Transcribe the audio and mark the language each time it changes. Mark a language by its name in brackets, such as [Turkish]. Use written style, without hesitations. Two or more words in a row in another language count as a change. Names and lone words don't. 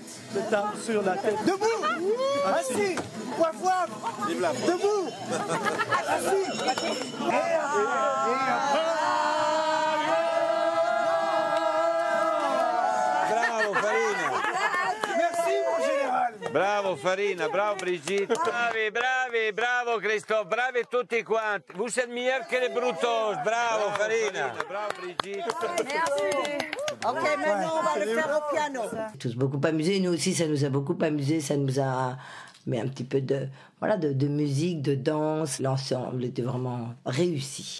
[French] le temps sur la tête. Debout. Assis. Waf. Debout. Assis. Bravo Farina. Merci mon général. Bravo Farina, bravo Brigitte. Bravi, bravo Christophe, [Italian] bravi tutti quanti. [French] Vous êtes meilleurs que les brutos. Bravo Farina. Bravo Brigitte. Merci. Ok, maintenant on va le faire au piano. Tous beaucoup amusés, nous aussi ça nous a beaucoup amusés, ça nous a mis un petit peu de musique, de danse. L'ensemble était vraiment réussi.